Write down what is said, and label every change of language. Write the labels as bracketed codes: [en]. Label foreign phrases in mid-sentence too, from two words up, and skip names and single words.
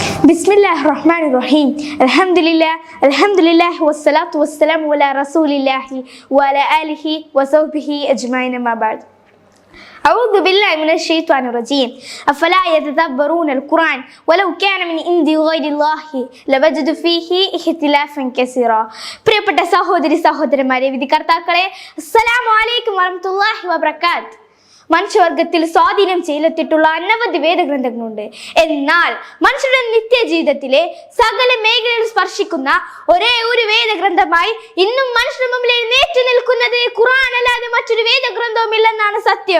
[ar] بسم الله الرحمن الرحيم. الحمد لله والصلاة والسلام على رسول الله و على آله و صحبه أجمعين أما بعد. أعوذ بالله من الشيطان الرجيم أفلا يتدبرون القرآن ولو كان من عند غير الله لوجدوا فيه اختلافا كثيرا. [ml] പ്രിയപ്പെട്ട സഹോദരി സഹോദരന്മാരെ വിധികർത്താക്കളെ, [ar] السلام عليكم ورحمة الله وبركاته. [ml] മനുഷ്യവർഗത്തിൽ സ്വാധീനം ചെലുത്തിയിട്ടുള്ള അനവധി വേദഗ്രന്ഥങ്ങളുണ്ട്. എന്നാൽ മനുഷ്യരുടെ നിത്യജീവിതത്തിലെ സകല മേഖലകൾ സ്പർശിക്കുന്ന ഒരേ ഒരു വേദഗ്രന്ഥമായി ഇന്നും മനുഷ്യരുടെ മുമ്പിൽ എഴുന്നേറ്റ് നിൽക്കുന്നത് ഖുർആൻ അല്ലാതെ മറ്റൊരു വേദഗ്രന്ഥവും ഇല്ലെന്നാണ് സത്യം.